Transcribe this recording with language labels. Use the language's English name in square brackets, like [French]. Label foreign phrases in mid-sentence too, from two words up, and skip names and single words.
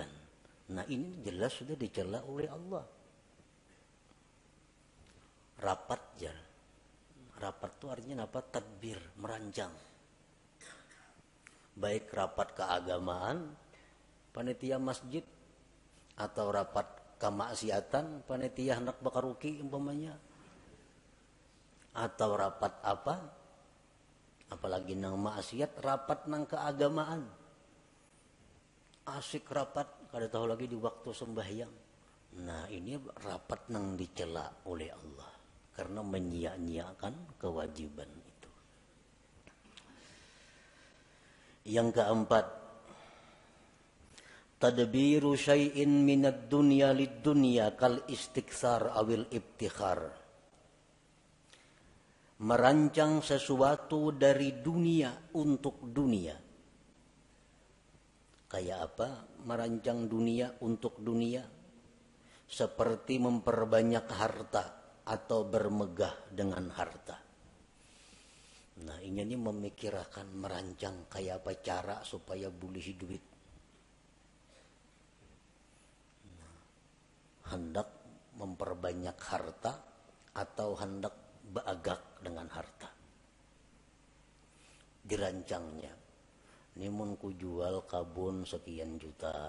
[Indonesian] Nah, ini jelas sudah dicela oleh Allah. Rapat ya. Rapat itu artinya apa? Tadbir, merancang. Baik rapat keagamaan, panitia masjid, atau rapat kemaksiatan, [Banjar] panitia hendak bakaruki umpamanya. [Indonesian] Atau rapat apa? [Banjar] Apalagi nang maksiat, rapat nang keagamaan. Asik rapat, kada tahu lagi di waktu sembahyang. [Indonesian] Nah, ini rapat nang dicela oleh Allah karena menyia-nyiakan kewajiban itu. Yang keempat, [Arabic] تدبير شيء من الدنيا للدنيا كالاستكثار أو الافتخار. [Indonesian] Merancang sesuatu dari dunia untuk dunia. Kayak apa? Merancang dunia untuk dunia. Seperti memperbanyak harta atau bermegah dengan harta. Nah, ini memikirkan, merancang kayak apa cara supaya boleh duit. [Banjar] Hendak memperbanyak harta atau hendak beagak dengan harta. [Indonesian] Dirancangnya. [Banjar] Ini mun ku jual kabun sekian juta.